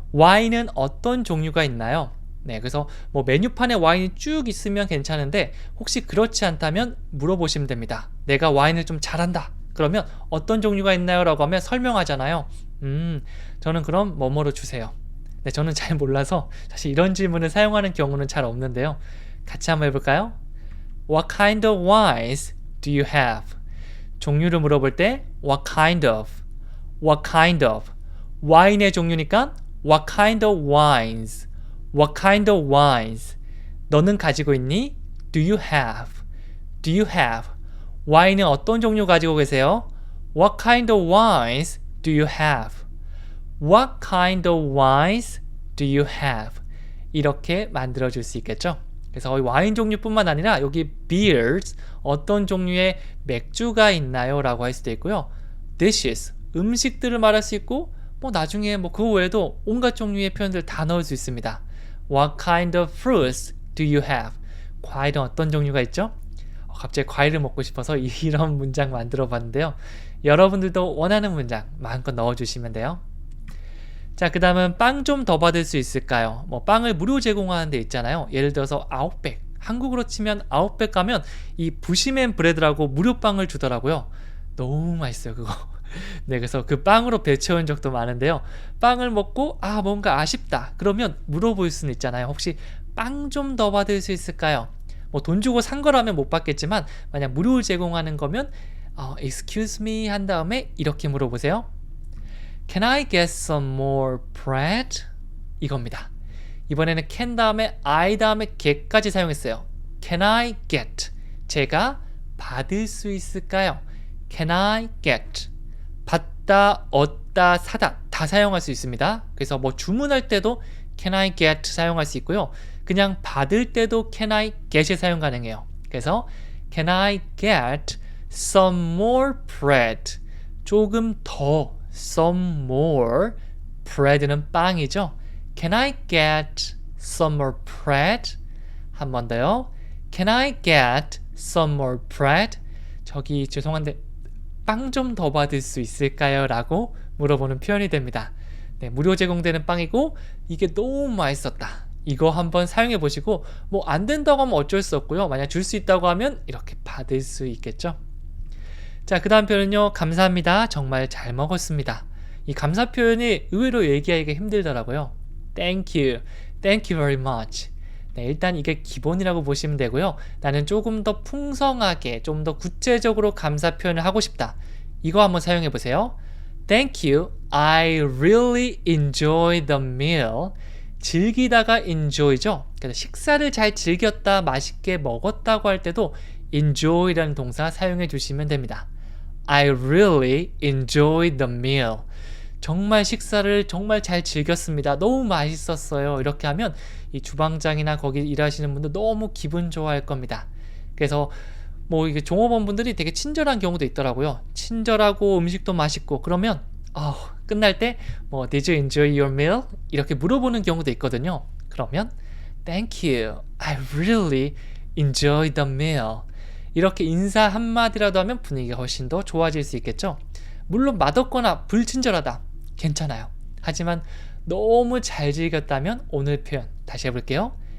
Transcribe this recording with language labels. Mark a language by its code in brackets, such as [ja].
[ko] 와인은 어떤 종류가 있나요? 네, 그래서 뭐 메뉴판에 와인이 쭉 있으면 괜찮은데 혹시 그렇지 않다면 물어보시면 됩니다. 내가 와인을 좀 잘한다. 그러면 어떤 종류가 있나요? 라고 하면 설명하잖아요. 저는 그럼 뭐뭐로 주세요. 네, 저는 잘 몰라서 사실 이런 질문을 사용하는 경우는 잘 없는데요. 같이 한번 해볼까요? [en] What kind of wines do you have? [ko] 종류를 물어볼 때 [en] What kind of? What kind of? [ko] 와인의 종류니까 [en] What kind of wines? What kind of wines? [ko] 너는 가지고 있니? [en] Do you have? Do you have? [ko] 와인은 어떤 종류 가지고 계세요? [en] What kind of wines do you have? What kind of wines do you have? [ko] 이렇게 만들어줄 수 있겠죠? 그래서 와인 종류뿐만 아니라 여기 beers, 어떤 종류의 맥주가 있나요? 라고 할 수도 있고요. dishes, 음식들을 말할 수 있고 뭐 나중에 뭐 그 외에도 온갖 종류의 표현들 다 넣을 수 있습니다. [en] What kind of fruits do you have? [ko] 과일은 어떤 종류가 있죠? 갑자기 과일을 먹고 싶어서 이런 문장 만들어 봤는데요. 여러분들도 원하는 문장 마음껏 넣어주시면 돼요. 자, 그 다음은 빵 좀 더 받을 수 있을까요? 뭐 빵을 무료 제공하는 데 있잖아요. 예를 들어서 아웃백, 한국으로 치면 아웃백 가면 이 부시맨 브레드라고 무료 빵을 주더라고요. 너무 맛있어요 그거. 네, 그래서 그 빵으로 배 채운 적도 많은데요. 빵을 먹고 뭔가 아쉽다 그러면 물어볼 수는 있잖아요. 혹시 빵 좀 더 받을 수 있을까요? 뭐 돈 주고 산 거라면 못 받겠지만 만약 무료 제공하는 거면 [en] excuse me [ko] 한 다음에 이렇게 물어보세요. [en] Can I get some more bread? [ko] 이겁니다. 이번에는 can 다음에 I 다음에 get까지 사용했어요. [en] Can I get? [ko] 제가 받을 수 있을까요? [en] Can I get? [ko] 받다, 얻다, 사다 다 사용할 수 있습니다. 그래서 뭐 주문할 때도 [en] can I get [ko] 사용할 수 있고요. 그냥 받을 때도 [en] can I get [ko] 이 사용 가능해요. 그래서 [en] can I get some more bread? [ko] 조금 더 [en] some more bread [ko] 는 빵이죠. [en] Can I get some more bread? [ko] 한 번 더요. [en] Can I get some more bread? [ko] 저기 죄송한데 빵 좀 더 받을 수 있을까요? 라고 물어보는 표현이 됩니다. 네, 무료 제공되는 빵이고 이게 너무 맛있었다. 이거 한번 사용해 보시고 뭐 안 된다고 하면 어쩔 수 없고요. 만약 줄 수 있다고 하면 이렇게 받을 수 있겠죠. 자, 그 다음 표현은요. 감사합니다. 정말 잘 먹었습니다. 이 감사 표현이 의외로 얘기하기가 힘들더라고요. [en] Thank you. Thank you very much. [ko] 네, 일단 이게 기본이라고 보시면 되고요. 나는 조금 더 풍성하게, 좀 더 구체적으로 감사 표현을 하고 싶다. 이거 한번 사용해 보세요. [en] Thank you. I really enjoyed the meal. [ko] 즐기다가 enjoy죠. 그래서 식사를 잘 즐겼다, 맛있게 먹었다고 할 때도 enjoy라는 동사 사용해 주시면 됩니다. [en] I really enjoyed the meal. [ko] 정말 식사를 정말 잘 즐겼습니다. 너무 맛있었어요. 이렇게 하면 이 주방장이나 거기 일하시는 분들 너무 기분 좋아할 겁니다. 그래서 뭐 이게 종업원분들이 되게 친절한 경우도 있더라고요. 친절하고 음식도 맛있고 그러면 끝날 때 뭐 [en] Did you enjoy your meal? [ko] 이렇게 물어보는 경우도 있거든요. 그러면 [en] Thank you. I really enjoyed the meal. [ko] 이렇게 인사 한마디라도 하면 분위기가 훨씬 더 좋아질 수 있겠죠. 물론 맛없거나 불친절하다. 괜찮아요. 하지만 너무 잘 즐겼다면 오늘 표현 다시 해볼게요.